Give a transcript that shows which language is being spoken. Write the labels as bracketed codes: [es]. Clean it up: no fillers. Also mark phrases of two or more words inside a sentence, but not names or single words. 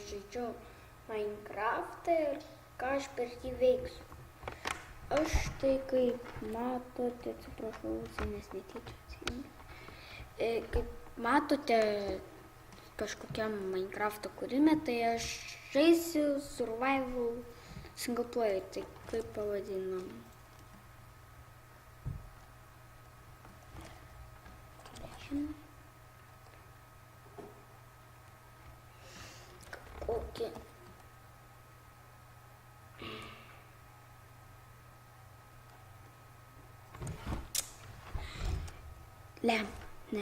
[lt] žaidžiu Minecraftą ir ką aš per jį veiksiu. Aš tai, kaip matote, atsiprašau, nes netyčia atsijungiu. Kaip matote, kažkokiam Minecraft'o kūrime, tai aš žaisiu [en] survival single player, [lt] tai kaip pavadinam. Kokį. Ne.